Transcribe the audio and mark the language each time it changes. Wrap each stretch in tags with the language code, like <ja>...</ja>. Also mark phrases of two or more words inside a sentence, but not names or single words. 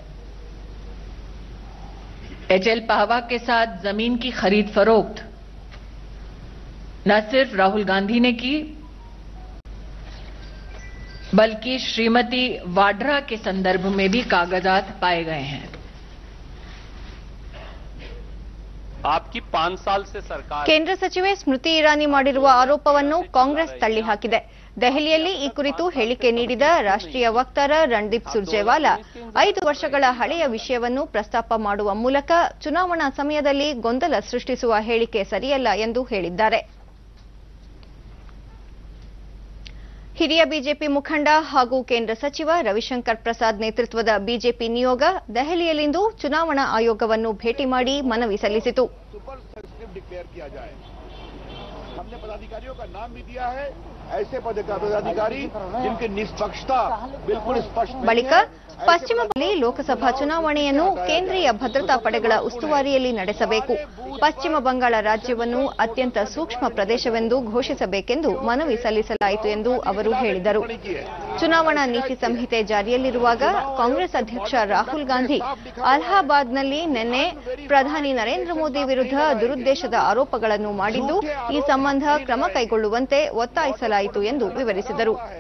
<hi>एचएल पावा के साथ जमीन की खरीद फरोख्त न सिर्फ राहुल गांधी ने की बल्कि श्रीमती वाड्रा के संदर्भ में भी कागजात पाए गए हैं। आपकी 5 साल से सरकार</hi> <kn>ಕೇಂದ್ರ ಸಚಿವೆ ಸ್ಮೃತಿ ಇರಾನಿ ಮಾಡಿರುವ ಆರೋಪವನ್ನು ಕಾಂಗ್ರೆಸ್ ತಳ್ಳಿಹಾಕಿದೆ. ದೆಹಲಿಯಲ್ಲಿ ಈ ಕುರಿತು ಹೇಳಿಕೆ ನೀಡಿದ ರಾಷ್ಟ್ರೀಯ ವಕ್ತಾರ ರಣದೀಪ್ ಸುರ್ಜೇವಾಲಾ 5 ವರ್ಷಗಳ ಹಳೆಯ ವಿಷಯವನ್ನು ಪ್ರಸ್ತಾಪ ಮಾಡುವ ಮೂಲಕ ಚುನಾವಣಾ ಸಮಯದಲ್ಲಿ ಗೊಂದಲ ಸೃಷ್ಟಿಸುವ ಹೇಳಿಕೆ ಸರಿಯಲ್ಲ ಎಂದು ಹೇಳಿದ್ದಾರೆ. ಹಿರಿಯ ಬಿಜೆಪಿ ಮುಖಂಡ ಹಾಗೂ ಕೇಂದ್ರ ಸಚಿವ ರವಿಶಂಕರ್ ಪ್ರಸಾದ್ ನೇತೃತ್ವದ ಬಿಜೆಪಿ ನಿಯೋಗ ದೆಹಲಿಯಲ್ಲಿಂದು ಚುನಾವಣಾ ಆಯೋಗವನ್ನು ಭೇಟಿ ಮಾಡಿ ಮನವಿ ಸಲ್ಲಿಸಿತು.</kn> <hi>हमने पदाधिकारियों का नाम भी दिया है, ऐसे पदाधिकारी जिनकी निष्पक्षता बिल्कुल स्पष्ट नहीं है।</hi> <kn>ಬಳಿಕ ಪಶ್ಚಿಮ ಬಂಗಾಳ ಲೋಕಸಭಾ ಚುನಾವಣೆಯನ್ನು ಕೇಂದ್ರೀಯ ಭದ್ರತಾ ಪಡೆಗಳ ಉಸ್ತುವಾರಿಯಲ್ಲಿ ನಡೆಸಬೇಕು. ಪಶ್ಚಿಮ ಬಂಗಾಳ ರಾಜ್ಯವನ್ನು ಅತ್ಯಂತ ಸೂಕ್ಷ್ಮ ಪ್ರದೇಶವೆಂದು ಘೋಷಿಸಬೇಕೆಂದು ಮನವಿ ಸಲ್ಲಿಸಲಾಯಿತು ಎಂದು ಅವರು ಹೇಳಿದರು. ಚುನಾವಣಾ ನೀತಿ ಸಂಹಿತೆ ಜಾರಿಯಲ್ಲಿರುವಾಗ ಕಾಂಗ್ರೆಸ್ ಅಧ್ಯಕ್ಷ ರಾಹುಲ್ ಗಾಂಧಿ ಅಲಹಾಬಾದ್ನಲ್ಲಿ ನಿನ್ನೆ ಪ್ರಧಾನಿ ನರೇಂದ್ರ ಮೋದಿ ವಿರುದ್ಧ ದುರುದ್ದೇಶದ ಆರೋಪಗಳನ್ನು ಮಾಡಿದ್ದು, ಈ ಸಂಬಂಧ ಕ್ರಮ ಕೈಗೊಳ್ಳುವಂತೆ ಒತ್ತಾಯಿಸಲಾಯಿತು ಎಂದು ವಿವರಿಸಿದರು.</kn>